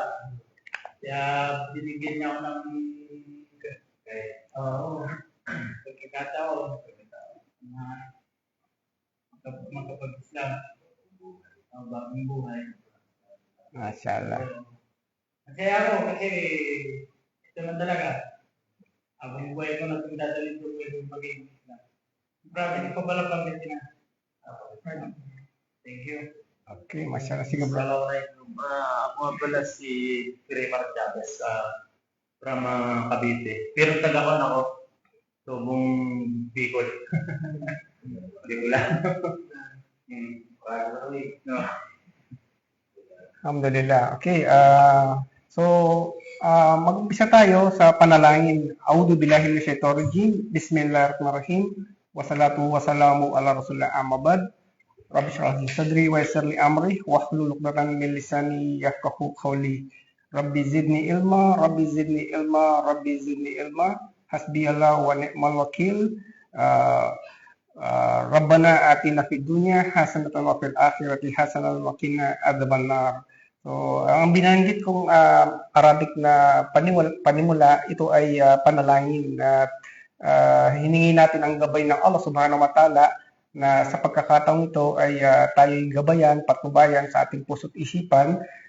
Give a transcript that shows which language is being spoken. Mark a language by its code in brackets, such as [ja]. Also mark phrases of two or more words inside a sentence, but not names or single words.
[tl] Kaya binigyan niya ako ng pagkakataon na makapag-islam ang bagong buhay. Masyaallah. Kasi ako, kasi ito na talaga. Habang buhay ko na itong dadalhin ko maging islam. Grabe, ikaw pala Pangasinan. [en] Thank you. [tl] Okay, masyaallah. Sige bro. Assalamualaikum. Ako nga pala si Kramer Chavez from Cavite. Pero taga-kon ako. Tubong Bicol. Bicol lang. No. Alhamdulillah. Okay, so mag-umpisa tayo sa panalangin. [ar] أعوذ بالله من الشيطان الرجيم. بسم الله الرحمن الرحيم. والصلاة والسلام على رسول الله أما بعد. رب اشرح لي صدري ويسر لي أمري واحلل عقدة من لساني يفقهوا قولي. رب زدني علما، رب زدني علما، رب زدني علما. حسبي الله ونعم الوكيل. ربنا آتنا في الدنيا حسنة وفي الآخرة حسنة وقنا عذاب النار. [tl] So, ang binanggit kong Arabic na panimula, ito ay panalangin at hiningi natin ang gabay ng Allah [ar] سبحانه وتعالى [tl] na sa pagkakataong ito ay tayo'y gabayan, patnubayan sa ating puso't isipan.